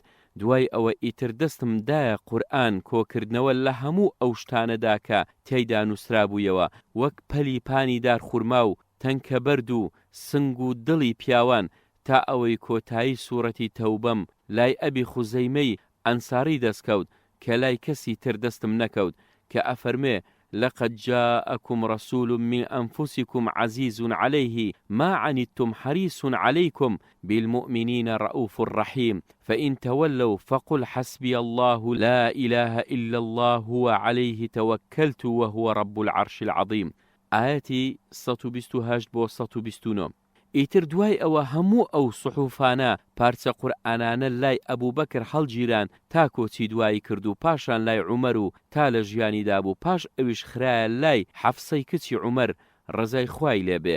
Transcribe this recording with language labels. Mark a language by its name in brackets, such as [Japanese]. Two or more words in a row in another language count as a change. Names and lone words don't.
[Central Kurdish] دوای ئەوە ئیتر دەستم دایە قورئان کۆکردنەوە لە هەموو ئەو شتانەدا کە تێیدا نووسرا بوویەوە، وەک پەلی پانی دار خورما و تەنکە بەرد و سنگ و دڵی پیاوان، تا ئەوەی کۆتایی سوورەتی تەوبەم لای ئەبی خوزەیمەی ئەنساری دەستکەوت کە لای کەسی تر دەستم نەکەوت، کە ئەفەرمێ [Arabic] لقد جاءكم رسول من أنفسكم عزيز عليه ما عنتم حريص عليكم بالمؤمنين رؤوف رحيم فإن تولوا فقل حسبي الله لا إله إلا الله هو عليه توكلت وهو رب العرش العظيم. [Central Kurdish] آياتي 128 بۆ 129. ئیتر دوای ئەوە هەموو ئەو سوحوفانە پارچە قورئانانە لای ئەبوو بەکر هەڵگیران تا کۆچی دوایی کرد و پاشان لای عومەر و تا لە ژیانیدا بوو، پاش ئەویش خرایە لای حەفسەی کچی عومەر ڕزای خوای لێبێ.